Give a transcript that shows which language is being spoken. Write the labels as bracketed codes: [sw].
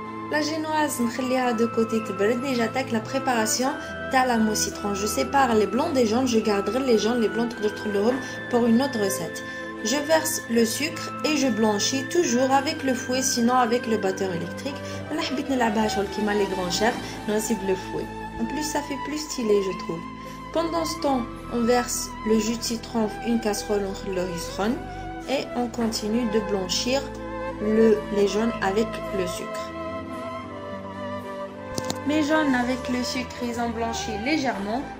[fr] La génoise [ar] نخليها [fr] de côté [ar] تبرد [fr] et j'attaque la préparation [ar] تاع [fr] la mousse citron. Je sépare les blancs des jaunes, je garderai les jaunes, les blancs [ar] تقدر تخلوهم [fr] pour une autre recette. Je verse le sucre et je blanchis toujours avec le fouet, sinon avec le batteur électrique. [ar] أنا حبيت نلعبها شغل كيما [fr] les grands chefs, [ar] نسيب [fr] le fouet. En plus ça fait plus stylé je trouve. Pendant ce temps, on verse le jus de citron dans une casserole et on continue de blanchir les jaunes avec le sucre. Mes jaunes avec le sucre, ils ont blanchi légèrement.